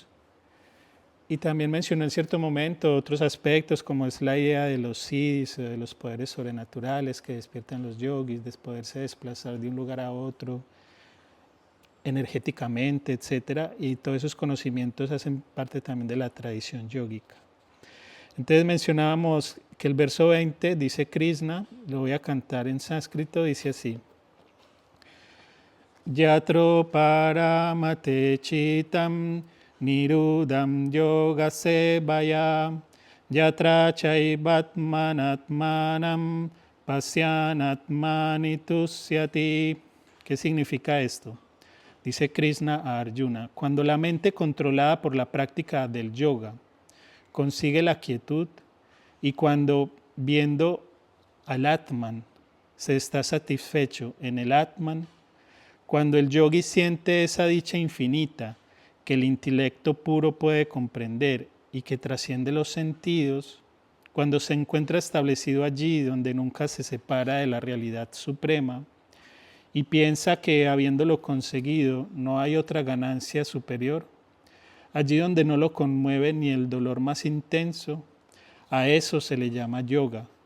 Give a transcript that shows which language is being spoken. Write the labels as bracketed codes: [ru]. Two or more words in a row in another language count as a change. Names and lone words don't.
[es] Y también mencionó en cierto momento otros aspectos, como es la idea de los siddhis, de los poderes sobrenaturales que despiertan los yogis, de poderse desplazar de un lugar a otro energéticamente, etcétera, y todos esos conocimientos hacen parte también de la tradición yógica. Entonces mencionábamos que el verso 20 dice Krishna, lo voy a cantar en sánscrito, dice así: [sa] Yatro paramate chitam nirudam yoga sevaya yatra chaivatmanatmanam pasyanatmani tusyati. [es] ¿Qué significa esto? Dice Krishna a Arjuna: cuando la mente controlada por la práctica del yoga consigue la quietud y cuando viendo al Atman se está satisfecho en el Atman, cuando el yogi siente esa dicha infinita que el intelecto puro puede comprender y que trasciende los sentidos, cuando se encuentra establecido allí donde nunca se separa de la realidad suprema y piensa que habiéndolo conseguido no hay otra ganancia superior, allí donde no lo conmueve ni el dolor más intenso, a eso se le llama yoga.